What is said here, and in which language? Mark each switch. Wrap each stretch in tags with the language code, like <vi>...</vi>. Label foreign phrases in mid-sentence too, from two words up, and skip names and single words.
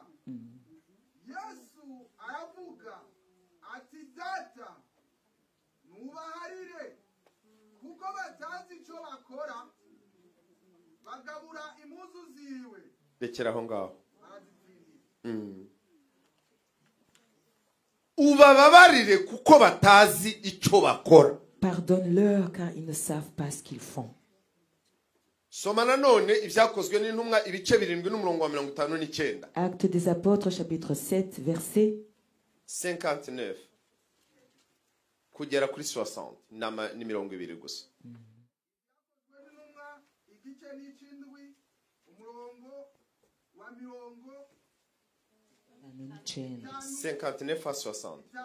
<rw>Yesu aravuga ati data nubaharire kuko batazi icyo bakora bagabura impuzu ziwe rekera aho ngaho barazipfiriye. ubababarire kuko batazi icyo bakora</rw> <fr>Pardonne-leur car ils ne savent pas ce qu'ils font.</fr> <rw>soma nanone ibyakozwe n'intumwa ibice 7 n'umurongo wa 59</rw> <fr>Actes des apôtres, chapitre 7, verset</fr> <rw>59 kugera kuri 60 ni 20 gusa Intumwa igice n'ikindwi umurongo wa</rw> <fr>59 à 60</fr>